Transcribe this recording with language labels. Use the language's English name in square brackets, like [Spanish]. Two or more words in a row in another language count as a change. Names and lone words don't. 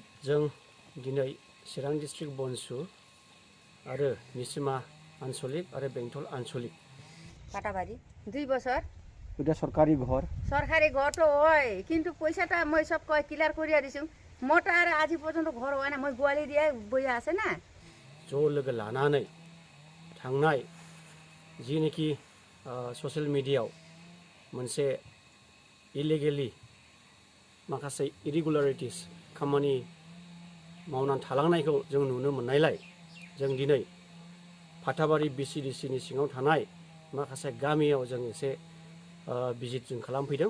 [Bodo] जों दिनै चिरां डिस्ट्रिक्ट बनसु आरो निसिमा आन्चलिक आरो बेंटल आन्चलिक [Bangla] পাটাবাড়ি 2 বছর এটা সরকারি ঘর [Assamese] তো হয় কিন্তু পয়সাটা মই সব কয় ক্লিয়ার করিয়া দিছুম মোটা আর আজি পর্যন্ত ঘর হয় না মই গোয়ালি দিয়ে বইয়া আছে না [Bodo] ज' लोगो लानानै थांनाय जिनेखि ससियेल मिडियायाव मोनसे इलिगेलि माखासे इरेगुलारिटिस खामानि मावनानै थालांनायखौ जों नुनो मोननायलाय जों दिनै फाथाबारि बिसिडिसिनि सिङाव थानाय माखासे गामियाव जों एसे भिजिट जों खालामफैदों